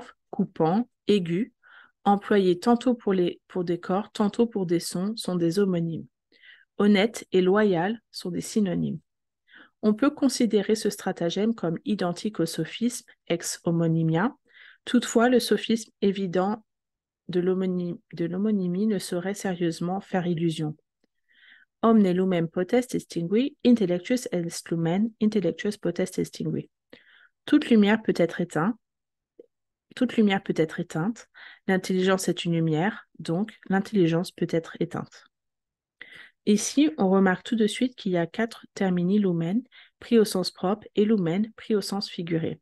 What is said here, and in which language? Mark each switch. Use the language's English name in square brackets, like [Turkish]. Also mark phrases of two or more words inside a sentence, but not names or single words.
[French] Grave, coupant, aigu, employés tantôt pour des corps, tantôt pour des sons, sont des homonymes. Honnête et loyal sont des synonymes. On peut considérer ce stratagème comme identique au sophisme [Latin] ex homonymia. [French] Toutefois, le sophisme évident de l'homonymie ne saurait sérieusement faire illusion. [Latin] Omne lumem potest extingui, intellectus est lumen, intellectus potest extingui. [French] Toute lumière peut être éteinte. Toute lumière peut être éteinte. L'intelligence est une lumière, donc l'intelligence peut être éteinte. Ici, on remarque tout de suite qu'il y a 4 [Latin] termini lumen [French] pris au sens propre et lumen pris au sens figuré.